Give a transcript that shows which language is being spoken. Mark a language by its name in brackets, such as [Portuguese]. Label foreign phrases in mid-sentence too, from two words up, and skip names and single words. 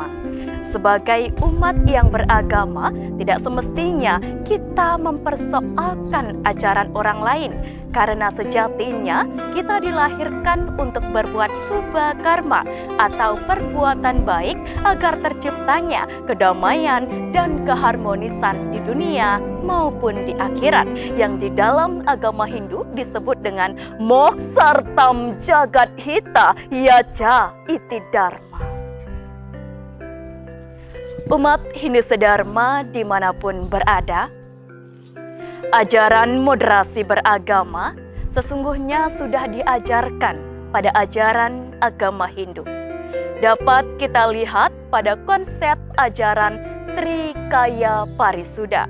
[Indonesian] Sebagai umat yang beragama, tidak semestinya kita mempersoalkan ajaran orang lain, karena sejatinya kita dilahirkan untuk berbuat [Sanskrit] subha karma [Indonesian] atau perbuatan baik agar terciptanya kedamaian dan keharmonisan di dunia maupun di akhirat, yang di dalam agama Hindu disebut dengan [Sanskrit] moksartam jagat hita yaja iti dharma. [Indonesian] Umat Hindu sedharma dimanapun berada, ajaran moderasi beragama sesungguhnya sudah diajarkan pada ajaran agama Hindu. Dapat kita lihat pada konsep ajaran Trikaya Parisuddha.